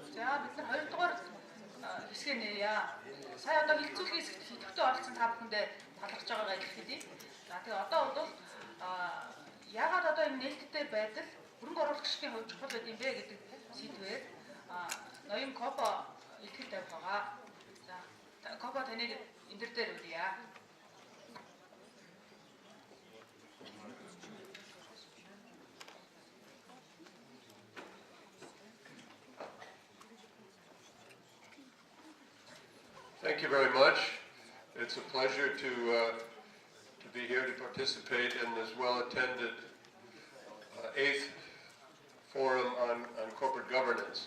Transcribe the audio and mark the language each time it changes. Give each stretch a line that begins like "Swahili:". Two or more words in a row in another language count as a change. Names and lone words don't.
Mongolian: бид нар 2 дугаар хэсгээ нэрье. Сая одоо хилцүүлгийн хэсэгт идэвхтэй оролцсон та бүхэндээ талархаж байгаагаа илэрхийлье. За тэгээ одоо бол яагаад одоо энэ нээлттэй байдал хөрөнгө оруулагчдын хувьд чухал байд юм бэ гэдэг сэдвээр ноён Koppa илтгэл тавих байгаа. За Koppa таныг энэ дээр үлье.
English: Thank you very much. It's a pleasure to be here to participate in this well-attended 8th Forum on Corporate Governance.